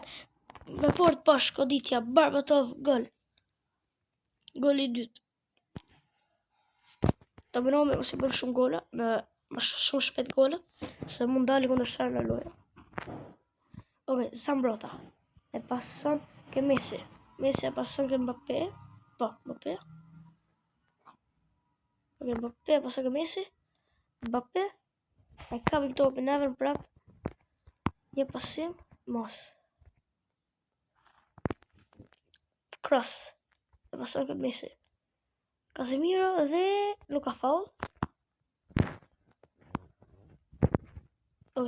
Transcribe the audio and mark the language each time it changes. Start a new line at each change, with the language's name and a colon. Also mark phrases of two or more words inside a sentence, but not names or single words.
Albanian: Me port poshtë goditja, Berbatov gol. Goli i dytë. Ta mënome mos i bën shumë gola, më shumë shpejt golat, se mund dali kundërshtar në lojë. Okej, Zambrota. E pason ke Messi. Messi e pason ke Mbappé. Po, Mbappé. Okej, Mbappé e pason ke Messi. Mbappé. E kapin topin nevën prap. Një pasim, mos. Cross. E pason ke Messi. Casemiro dhe nuk ka faul. Okej.